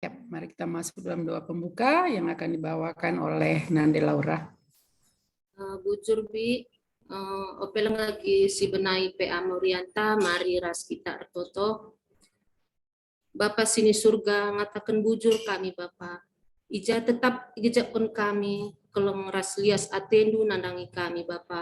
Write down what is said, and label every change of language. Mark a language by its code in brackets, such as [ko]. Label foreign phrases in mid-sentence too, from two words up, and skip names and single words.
[id] mari kita masuk dalam doa pembuka yang akan dibawakan oleh Nande Laura. [btx] Bujur bi, opel lagi si benai PA Morianta, mari ras kita artoto. Bapa sini surga ngatakan bujur kami Bapa. Ija tetap ijakun kami, kelong ras lias atendu nandangi kami Bapa.